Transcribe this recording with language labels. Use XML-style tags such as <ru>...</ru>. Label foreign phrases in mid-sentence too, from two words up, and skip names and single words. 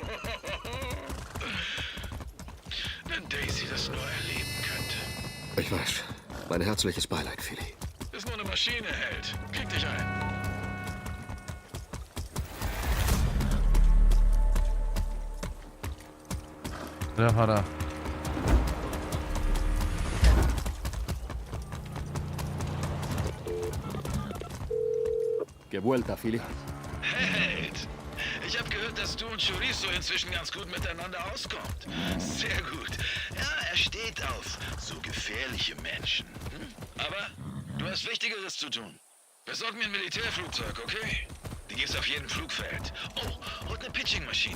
<de>Wenn Daisy das nur erleben könnte. Ich weiß. Mein herzliches Beileid, Philly. Ist nur eine Maschine, Held. Krieg dich ein. Der Vater.</de> <es>Que vuelta, Philly.</es> <de>Held! Ich habe gehört, dass du und Chorizo inzwischen ganz gut miteinander auskommt. Sehr gut. Ja, er steht auf so gefährliche Menschen. Aber du hast Wichtigeres zu tun. Besorg mir ein Militärflugzeug, okay? Die gibt's auf jedem Flugfeld. Oh, und eine Pitching-Maschine.</de>